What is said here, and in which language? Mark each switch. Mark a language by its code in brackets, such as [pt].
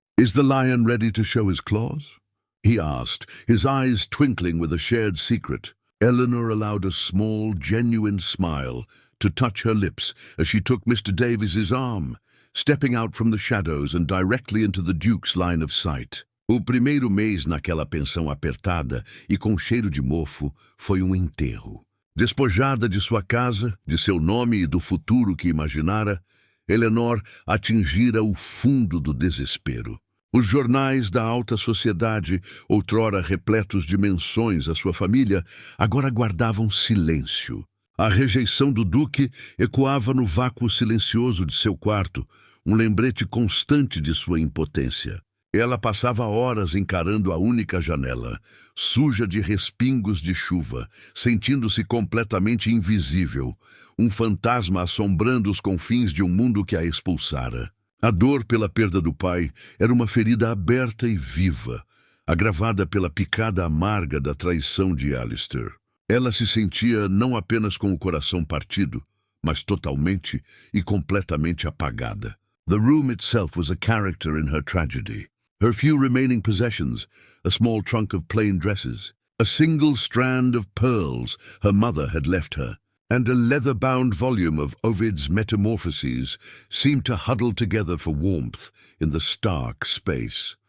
[en] "Is the lion ready to show his claws?" he asked, his eyes twinkling with a shared secret. Eleanor allowed a small, genuine smile to touch her lips as she took Mr. Davies's arm, stepping out from the shadows and directly into the Duke's line of sight. [pt] O primeiro mês naquela pensão apertada e com cheiro de mofo foi enterro. Despojada de sua casa, de seu nome e do futuro que imaginara, Eleanor atingira o fundo do desespero. Os jornais da alta sociedade, outrora repletos de menções à sua família, agora guardavam silêncio. A rejeição do duque ecoava no vácuo silencioso de seu quarto, lembrete constante de sua impotência. Ela passava horas encarando a única janela, suja de respingos de chuva, sentindo-se completamente invisível, fantasma assombrando os confins de mundo que a expulsara. A dor pela perda do pai era uma ferida aberta e viva, agravada pela picada amarga da traição de Alastair. Ela se sentia não apenas com o coração partido, mas totalmente e completamente apagada. [en] The room itself was a character in her tragedy. Her few remaining possessions, a small trunk of plain dresses, a single strand of pearls her mother had left her, and a leather-bound volume of Ovid's Metamorphoses seemed to huddle together for warmth in the stark space.